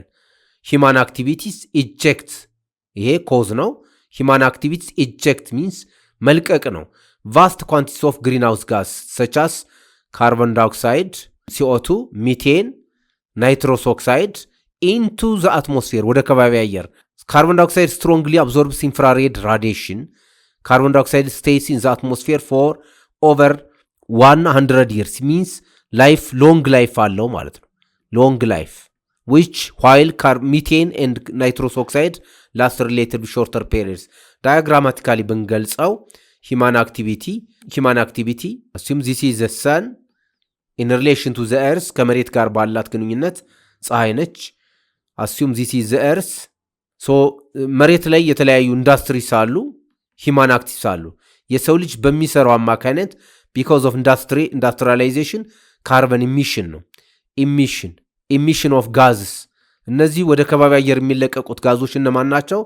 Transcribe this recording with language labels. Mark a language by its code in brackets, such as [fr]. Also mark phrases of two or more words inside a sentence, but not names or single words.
[en] human activities eject፣ [am] ይሄ ኮዝ ነው። [en] human activities eject means [am] መልቀቅ ነው። [en] vast quantities of green house gas such as carbon dioxide, CO2, methane, nitrous oxide into the atmosphere [am] ወደ ከባቢ አየር። [en] carbon dioxide strongly absorbs infrared radiation። Carbon dioxide stays in the atmosphere for over 100 years, means long life [am] አለው ማለት ነው። [en] long life, which while methane and nitrous oxide last relatively shorter periods. Diagrammatically ብንገልጸው human activity assume this is the sun in relation to the earth [am] ከመሬት ጋር ባላት ግንኙነት ፀሐይ ነች። [en] assume this is the earth. [am] መሬት ላይ የተለያዩ ኢንዳስትሪስ አሉ፣ [en] human actives [am] አሉ። የሰው ልጅ በሚሰራው አማካይነት [en] because of industrialization carbon emission [am] ነው። [en] emission of gases። [am] እነዚህ ወደ ከባቢ አየር የሚለቀቁት ጋዞች እነማን ናቸው?